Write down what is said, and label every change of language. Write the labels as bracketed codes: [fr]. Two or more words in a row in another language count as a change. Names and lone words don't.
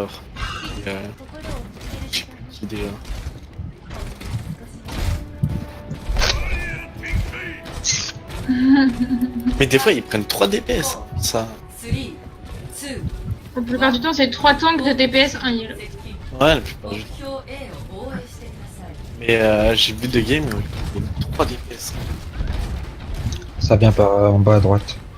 [fr] Et, je sais plus qui déjà. Mais des fois, ils prennent 3 DPS, hein, ça. 3、2、 La plupart du temps, c'est 3 tanks de DPS, 1 heal. Ouais, la plupart [ja] 目 [fr] du temps. [ja] 標 A を防衛してください。 [fr] Mais j'ai vu des games où ils prennent 3 DPS. Ça vient par en bas à droite.